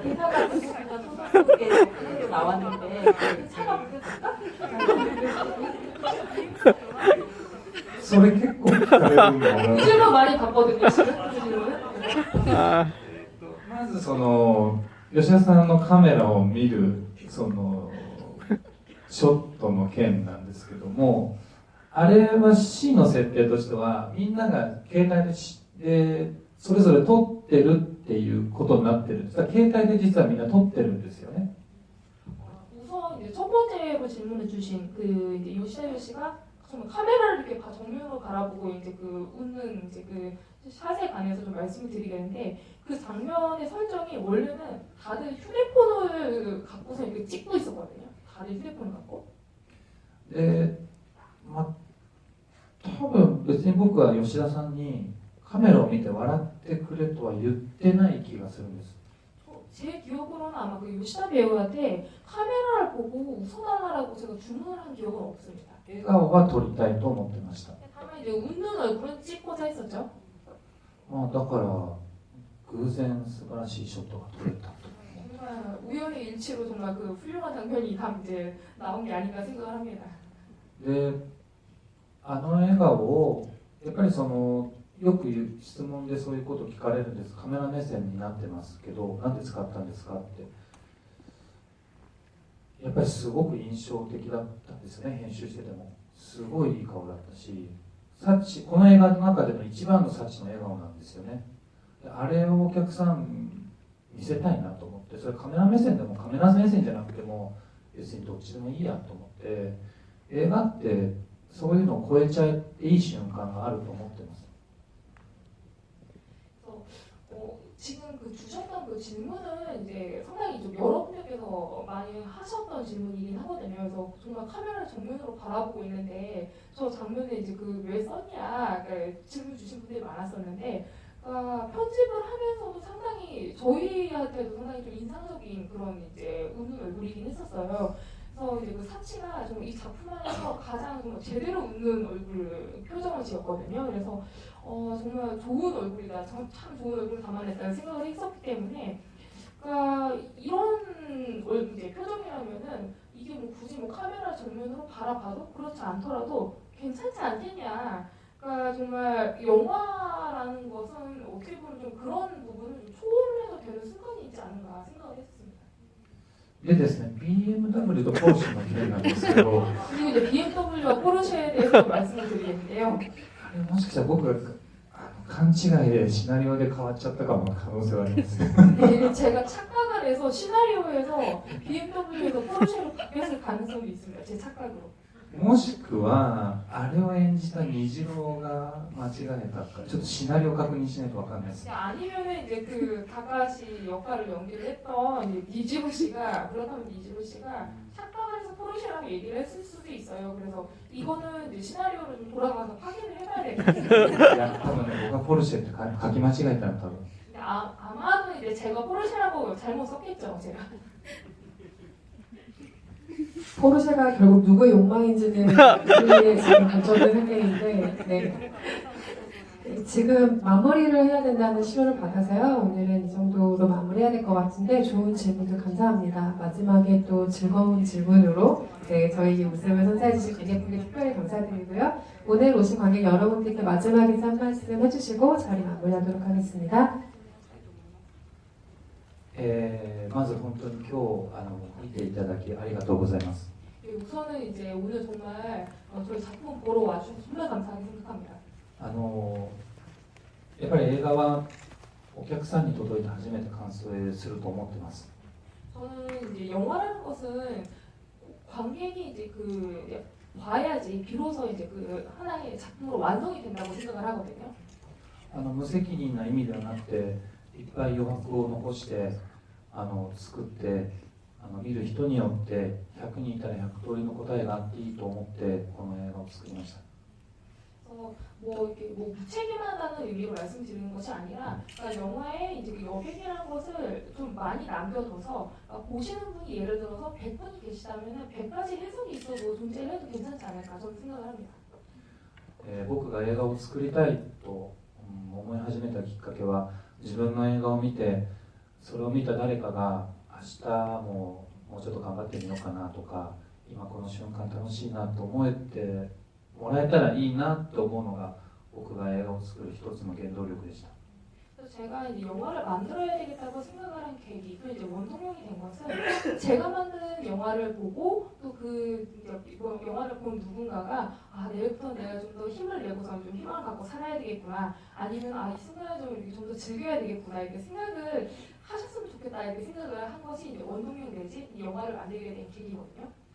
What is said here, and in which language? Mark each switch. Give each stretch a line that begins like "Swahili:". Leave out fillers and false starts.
Korean: 대사가 진짜 소설 속에 그대로 나왔는데 그 차가 그게 똑같은
Japanese: それ結構聞かれるんだな。
Korean: 질문 많이 받거든요. 지금 그 질문은.
Japanese: まずその吉田さんのカメラを見るそのショットの件なんですけども、あれは C の設定としてはみんなが携帯でそれぞれ撮ってるっていうことになってるんですが、携帯で実はみんな撮ってるんですよね。
Korean: 우선 이제 첫 번째로 질문을 주신 그 이제 요시다요 씨가 정말 카메라를 이렇게 정면으로 바라보고 이제 그 웃는 이제 그 샷에 관해서 좀 말씀을 드리겠는데 그 장면의 설정이 원래는 다들 휴대폰을 갖고서 이렇게 찍고 있었거든요. 다들 휴대폰을 갖고.
Japanese: で、多分別に僕は吉田さんにカメラを見て笑ってくれとは言ってない気がするんです。
Korean: 제 기억으로는 아마 그 요시다 배우한테 카메라를 보고 웃어달라고 제가 주문을 한 기억은 없습니다.
Japanese: 笑顔は撮りたいと思ってました。
Korean: 다만 이제 웃는 얼굴은 찍고자 했었죠.
Japanese: だから偶然素晴らしいショットが撮れたと。
Korean: 정말 우연의 일치로 정말 그 훌륭한 장면이 다 이제 나온 게 아닌가 생각을 합니다.
Japanese: で、あの笑顔をやっぱりそのよく言う質問でそういうことを聞かれるんです。カメラ目線になってますけど、なんで使ったんですかって。やっぱりすごく印象的だったんですよね。編集しててもすごいいい顔だったし、サチこの映画の中での一番のサチの笑顔なんですよね。であれをお客さん見せたいなと思って、それカメラ目線でもカメラ目線じゃなくても別にどっちでもいいやと思って、映画ってそういうのを超えちゃっていい瞬間があると思ってます。
Korean: 지금 그 주셨던 그 질문은 이제 상당히 좀 여러 분들께서 많이 하셨던 질문이긴 하거든요. 그래서 정말 카메라를 정면으로 바라보고 있는데 저 장면에 이제 그 왜 썼냐 그러니까 질문 주신 분들이 많았었는데 편집을 하면서도 상당히 저희한테도 상당히 좀 인상적인 그런 이제 웃는 얼굴이긴 했었어요. 그래서 이제 그 사치가 좀 이 작품 안에서 가장 좀 제대로 웃는 얼굴 표정을 지었거든요. 그래서 정말 좋은 얼굴이다, 참 좋은 얼굴을 담아냈다는 생각을 했었기 때문에 그러니까 이런 이제 표정이라면은 이게 뭐 굳이 뭐 카메라 정면으로 바라봐도 그렇지 않더라도 괜찮지 않겠냐. 그러니까 정말 영화라는 것은 어떻게 보면 좀 그런 부분을 좀 초월해서 되는 순간이 있지 않은가 생각을 했습니다.
Japanese: でですね、BMW とポルシェの件なんですけど、
Korean: 그리고 이제 BMW와 포르쉐에 대해서 좀 말씀을 드리겠는데요.
Japanese: もしかしたら僕が勘違いでシナリオで変わっちゃったかも可能性はあります。
Korean: 예, 제가 착각을 해서 시나리오에서 BMW에서 포르쉐로 바뀌었을 가능성이 있습니다. 제 착각으로.
Japanese: もしくはあれを演じた虹郎が間違えたかちょっとシナリオ確認しないとわかんないです。
Korean: 아니면은 이제 그 다카시 역할을 연기를 했던 이제 니지로 씨가 그렇다면 니지로 씨가 착각을 해서 포르쉐라고 얘기를 했을 수도 있어요. 그래서 이거는 이제 시나리오를 좀 돌아가서 확인을 해봐야 될 것 같아요.
Japanese: いや多分ね僕がポルシェって書き間違えたの多分。
Korean: 근데 아마도 이제 제가 포르쉐라고 잘못 썼겠죠, 제가. 포르쉐가 결국 누구의 욕망인지는 우리의 지금 결정된 상태인데 네. 지금 마무리를 해야 된다는 신호를 받아서요. 오늘은 이 정도로 마무리해야 될 것 같은데 좋은 질문들 감사합니다. 마지막에 또 즐거운 질문으로 네, 저희 웃음을 선사해 주신 관객분께 특별히 감사드리고요. 오늘 오신 관객 여러분들께 마지막 인사 한 말씀 해주시고 자리 마무리하도록 하겠습니다.
Japanese: まず本当に今日見ていただきありがとうございます。
Korean: 예, 우선은 이제 오늘 정말 저희 작품 보러 와주셔서 정말 감사하게 생각합니다.
Japanese: やっぱり映画はお客さんに届いて初めて完成すると思ってます。
Korean: 저는 이제 영화라는 것은 관객이 이제 그 봐야지 비로소 이제 그 하나의 작품으로 완성이 된다고 생각을 하거든요.
Japanese: 無責任な意味ではなくていっぱい余白を残して作って見る人によって100人いたら100通りの答えがあっていいと思ってこの映画を作りました。
Korean: 뭐 이렇게 뭐 무책임하다는 의미로 말씀드리는 것이 아니라 그러니까 영화에 이제 그 여백이라는 것을 좀 많이 남겨둬서 보시는 분이 예를 들어서 100분이 계시다면은 100가지 해석이 있어도 존재를 해도 괜찮지 않을까 저는 생각을 합니다.
Japanese: 僕が映画を作りたいと思い始めたきっかけは自分の映画を見てそれを見た誰かが明日もうちょっと頑張ってみようかなとか今この瞬間楽しいなと思えてもらえたらいいなと思うのが僕が映画を作る一つの原動力でした。
Korean: 그래서 제가 이제 영화를 만들어야 되겠다고 생각을 한 계기, 그 이제 원동력이 된 것은 제가 만든 영화를 보고 또 그 영화를 본 누군가가 내일부터 내가 좀 더 힘을 내고서 좀 희망을 갖고 살아야 되겠구나, 아니면 이 순간을 좀 더 즐겨야 되겠구나 이렇게 생각을 하셨으면 좋겠다 이렇게 생각을 한 것이 이제 원동력 내지 이 영화를 만들게 된 계기거든요.